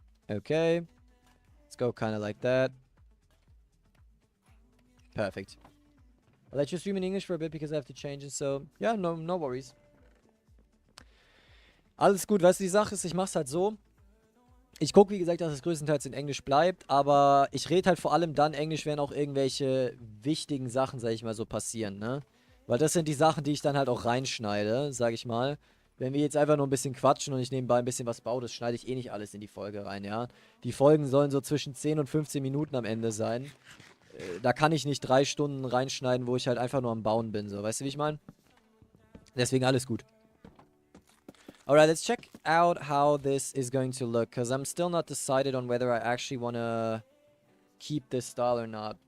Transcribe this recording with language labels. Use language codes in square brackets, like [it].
[en] Okay. Let's go kind of like that. Perfect. I'll let you stream in English for a bit because I have to change it, so yeah, no worries. [de] Alles gut, weißt du, die Sache ist, ich mach's halt so. Ich gucke, wie gesagt, dass es größtenteils in Englisch bleibt, aber ich rede halt vor allem dann Englisch, wenn auch irgendwelche wichtigen Sachen, sag ich mal, so passieren, ne? Weil das sind die Sachen, die ich dann halt auch reinschneide, sag ich mal. Wenn wir jetzt einfach nur ein bisschen quatschen und ich nebenbei ein bisschen was baue, das schneide ich eh nicht alles in die Folge rein, ja. Die Folgen sollen so zwischen 10 und 15 Minuten am Ende sein. Da kann ich nicht 3 Stunden reinschneiden, wo ich halt einfach nur am Bauen bin, so. Weißt du, wie ich meine? Deswegen alles gut. [en] Alright, let's check out how this is going to look, because I'm still not decided on whether I actually want to keep this style or not.